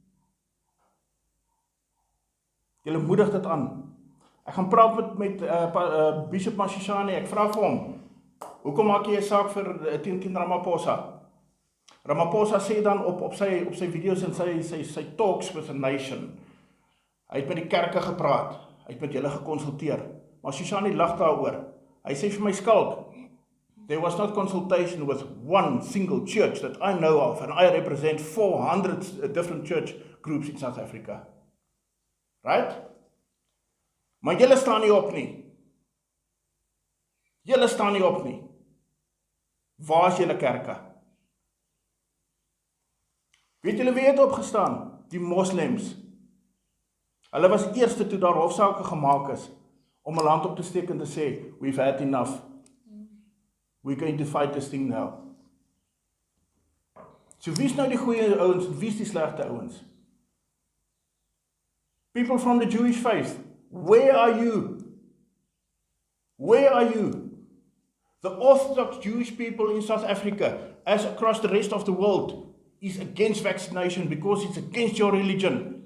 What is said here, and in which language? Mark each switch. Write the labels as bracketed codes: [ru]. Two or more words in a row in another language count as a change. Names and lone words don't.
[af] Julle moedig dit aan. Ek gaan praat met Bishop Mashishane, ek vra vir hom, hoekom maak jy 'n saak vir teen Ramaphosa? Ramaphosa sê dan op sy video's en sy [en] talks with the nation, [af] hy het met die kerke gepraat, hy het met julle gekonsulteer, Mashishane lag daaroor. Hy sê vir my, Skalk, [en] there was not consultation with one single church that I know of, and I represent 400 different church groups in South Africa. Right? [af] Maar julle staan nie op nie. Julle staan nie op nie. Waar is julle kerke? Weet julle wie het opgestaan? Die moslems. Hulle was eerste toe daar hofsaake gemaak is, om 'n hand op te steek en te sê, [en] we've had enough. we're going to fight this thing now. [af] So wie's nou die goeie ouens en wie's die slegte ouens? [en] People from the Jewish faith, where are you? Where are you? The Orthodox Jewish people in South Africa, as across the rest of the world, is against vaccination because it's against your religion.